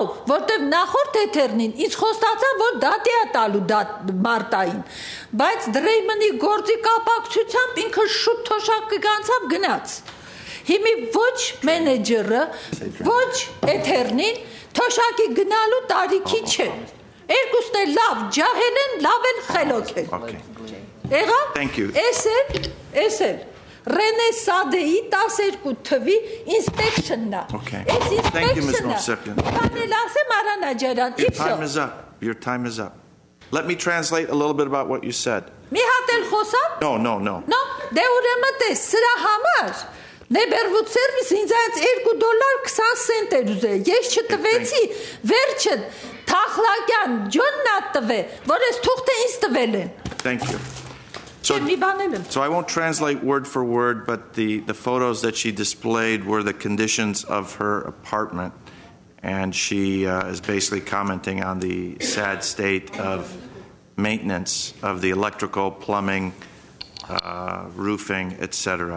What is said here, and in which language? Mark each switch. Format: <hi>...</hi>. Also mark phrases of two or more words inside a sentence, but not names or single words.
<hy>որտեղ նախորդ էթերնին ինձ խոստացան, որ դատի է տալու մարտային, բայց Դրեյմանի գործի կապակցությամբ ինքը շուտ թոշակի կանցավ գնաց։ Հիմի ոչ մենեջերը, ոչ էթերնին թոշակի գնալու տարիքի չէ։ Երկուսն էլ լավ ջահել են, լավ էլ խելոք են։ Եղավ, էս էլ Rene Sadei 12 թվի inspection-ն է։</hy> <en>Thank you, Ms. Movsepian. Your time is up. Your time is up. Let me translate a little bit about what you said.</en> <hy>Մի հատ էլ խոսամ։</hy> <en>No.</en> <hy>No, դե ուրեմն տես, սրա համար</hy> <en>Neighborhood Service</en> <hy>ինձ այդ $2.20 էր ուզել։ Ես չտվեցի, վերջը Թախլակյան Ջոնն ա տվե, որ ես թուղթը ինձ տվել են։</hy> <en>Thank you. So I won't translate word for word, but the photos that she displayed were the conditions of her apartment. And she is basically commenting on the sad state of maintenance of the electrical, plumbing, roofing, etc.</en>